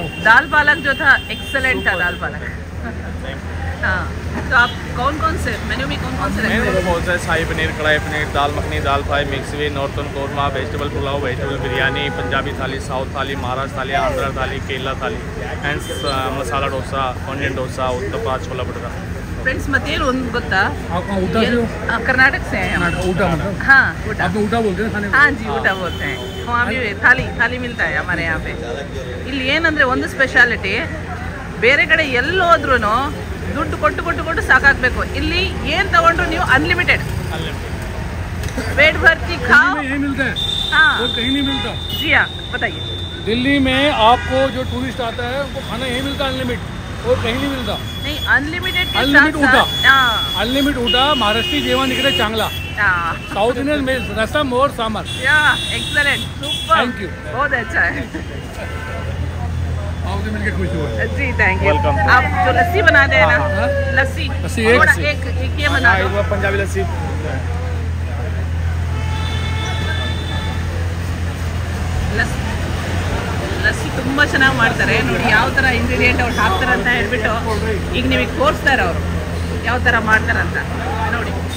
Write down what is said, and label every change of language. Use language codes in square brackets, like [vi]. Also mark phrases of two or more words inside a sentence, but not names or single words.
[hi] दाल पालक जो था एक्सेलेंट था दाल पालक हाँ तो आप कौन कौन से मेन्यू में कौन कौन से मेन्यू में बहुत सारे शाही पनीर कढ़ाई पनीर दाल मखनी दाल फ्राई [en] mix veg [hi] नॉर्थन कौरमा वेजिटेबल पुलाव वेजिटेबल बिरयानी पंजाबी थाली साउथ थाली महाराष्ट्र थाली आंध्र थाली केरला थाली एंड मसाला डोसा ऑनियन डोसा उत्तपा छोला भटूरा [en] friends matter [kn] ಒಂದು ಗೊತ್ತಾ [hi] ऊटा से कर्नाटक से हैं ऊटा मतलब हाँ ऊटा आप ऊटा बोलते हैं खाने हाँ जी ऊटा बोलते हैं वहाँ भी थाली मिलता है हमारे यहाँ पे [kn] ಇಲ್ಲಿ ಏನಂದ್ರೆ ಒಂದು ಸ್ಪೆಷಾಲಿಟಿ ಬೇರೆ ಕಡೆ ಎಲ್ಲಿ ಹೋದ್ರೂ ದುಡ್ಡು ಕೊಟ್ಟು ಸಾಕಾಗಬೇಕು ಇಲ್ಲಿ ಏನು ತಗೊಂಡ್ರು ನೀವು ಅನ್ಲಿಮಿಟೆಡ್ [hi] पेट भरती खाओ यही मिलता है हाँ और कहीं नहीं मिलता जी हाँ बताइए दिल्ली में आपको जो टूरिस्ट आता है उनको खाना यही मिलता है अनलिमिटेड और कहीं नहीं मिलता नहीं अनलिमिटेड अनलिमिटेड ऊटा [mr] महाराष्ट्री जेवण इकडे चांगला [en] South Indian [hi] में रसम और सांबर [en] excellent super thank you [hi] बहुत अच्छा है आपसे मिलकर खुश हुआ जी [en] thank you [hi] आप जो लस्सी बनाते हैं ना लस्सी एक ये बना दो पंजाबी लस्सी [kn] ಲಸ್ಸಿ ತುಂಬ ಚೆನ್ನಾಗಿ ಮಾಡ್ತಾರೆ ನೋಡಿ ಯಾವ ಥರ ಇಂಗ್ರೀಡಿಯೆಂಟ್ ಅವ್ರು ಹಾಕ್ತಾರೆ ಅಂತ ಹೇಳ್ಬಿಟ್ಟು ಈಗ ನಿಮಗೆ ತೋರಿಸ್ತಾರೆ ಅವರು ಯಾವ ಥರ ಮಾಡ್ತಾರಂತ ನೋಡಿ